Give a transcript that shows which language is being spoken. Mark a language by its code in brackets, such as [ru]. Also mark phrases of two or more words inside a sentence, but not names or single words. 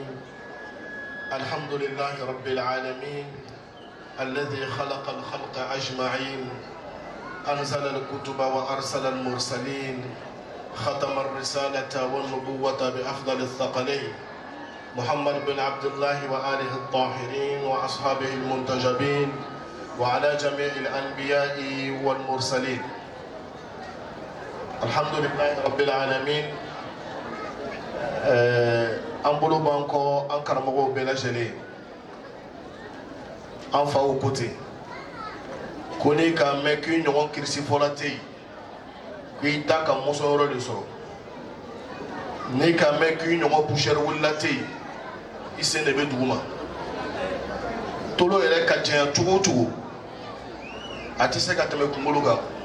[ar] الحمد لله رب العالمين الذي خلق الخلق أجمعين أنزل الكتب وأرسل المرسلين ختم الرسالة والنبوة بأفضل الثقلين محمد بن عبد الله وآله الطاهرين وأصحابه المنتجبين وعلى جميع الأنبياء والمرسلين. الحمد لله رب العالمين. [bm] An bolo b'an kɔ an karamɔgɔw bɛɛ lajɛlen an faw ko ten ko n'i k'a mɛn k'i ɲɔgɔn kirisifɔla tɛ yen k'i da ka mɔsɔnyɔrɔ de sɔrɔ n'i k'a mɛn k'i ɲɔgɔn pusɛri wulila tɛ yen i sen de bɛ duguma tolo yɛrɛ ka janya cogo o cogo a tɛ se ka tɛmɛ kunkolo kan